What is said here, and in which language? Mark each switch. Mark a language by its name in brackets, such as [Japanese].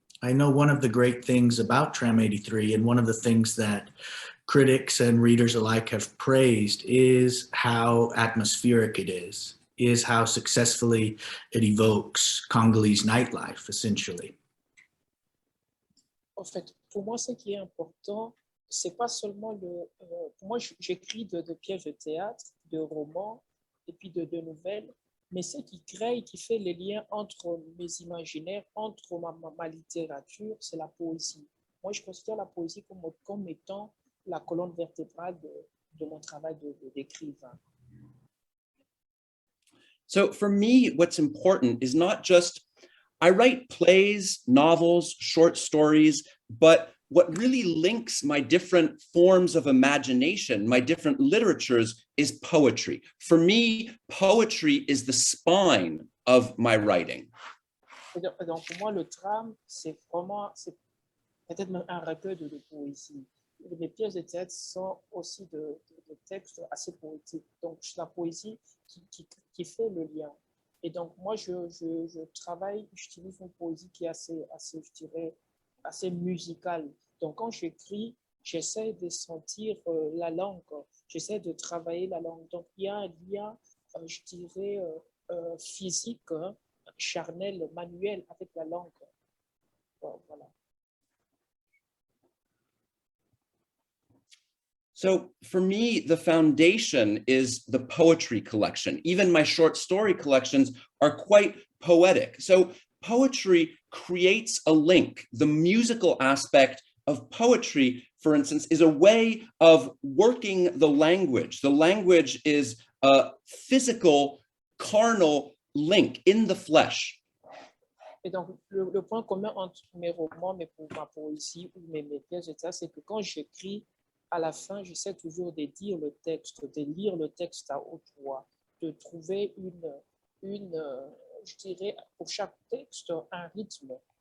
[English] I know one of the great things about Tram 83, and one of the things that critics and readers alike have praised, is how atmospheric it is is how successfully it evokes Congolese nightlife, essentially. [French] En fait, pour moi, ce qui est important, c'est pas seulement pour moi, j'écris de pièces de théâtre, de romans et puis de nouvelles, mais ce qui crée, qui fait les liens entre mes imaginaires, entre ma littérature, c'est la poésie. Moi, je considère la poésie comme étant la colonne vertébrale de mon travail d'écrivain. So for me, what's important is not just, I write plays, novels, short stories, but what really links my different forms of imagination, my different literatures, is poetry. For me, poetry is the spine of my writing. Et donc, pour moi, le drame, c'est peut-être même un recueil de poésie. Les pièces de théâtre sont aussi de textes assez poétiques. Donc, c'est la poésie qui fait le lien. Et donc, moi, je travaille, j'utilise une poésie qui est assez, je dirais, assez musicale. Donc, quand j'écris, j'essaie de sentir la langue, j'essaie de travailler la langue. Donc, il y a un lien, je dirais, physique, charnel, manuel avec la langue. Voilà. [English] So for me, the foundation is the poetry collection. Even my short story collections are quite poetic. So poetry creates a link. The musical aspect of poetry, for instance, is a way of working the language. The language is a physical, carnal link in the flesh. [French] Et donc, le point commun entre mes romans, ma poésie ou mes pièces de théâtre, c'est que quand j'écris, à la fin, j'essaie toujours de dire le texte, de lire le texte à haute voix, de trouver je dirais, pour chaque texte, un rythme.